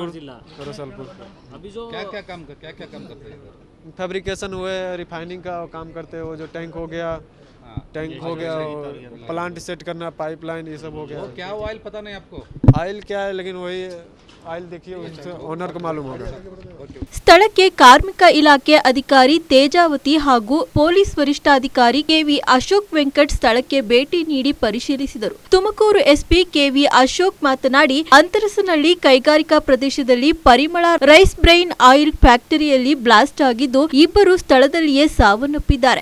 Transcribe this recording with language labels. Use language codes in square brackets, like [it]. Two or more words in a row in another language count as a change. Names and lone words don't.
[hi] अभी जो क्या काम करते हैं इधर? फैब्रिकेशन हुए, रिफाइनिंग का काम करते हैं. वो जो टैंक हो गया, [en] plant set [hi] करना, पाइपलाइन, ये सब हो गया. क्या ऑयल पता नहीं आपको? ऑयल क्या है, लेकिन वही ऑयल देखिए, उससे ओनर को मालूम होगा. [kn] ಸ್ಥಳಕ್ಕೆ ಕಾರ್ಮಿಕ ಇಲಾಖೆ ಅಧಿಕಾರಿ ತೇಜಾವತಿ ಹಾಗೂ ಪೊಲೀಸ್ ವರಿಷ್ಠಾಧಿಕಾರಿ ಕೆವಿ ಅಶೋಕ್ ವೆಂಕಟ್ ಸ್ಥಳಕ್ಕೆ ಭೇಟಿ ನೀಡಿ ಪರಿಶೀಲಿಸಿದರು. ತುಮಕೂರು ಎಸ್ಪಿ ಕೆವಿ ಅಶೋಕ್ ಮಾತನಾಡಿ, ಅಂತರಸನಹಳ್ಳಿ ಕೈಗಾರಿಕಾ ಪ್ರದೇಶದಲ್ಲಿ ಪರಿಮಳ ರೈಸ್ ಬ್ರೈನ್ ಆಯಿಲ್ ಫ್ಯಾಕ್ಟರಿಯಲ್ಲಿ ಬ್ಲಾಸ್ಟ್ ಆಗಿದ್ದು ಇಬ್ಬರು ಸ್ಥಳದಲ್ಲಿಯೇ ಸಾವನ್ನಪ್ಪಿದ್ದಾರೆ.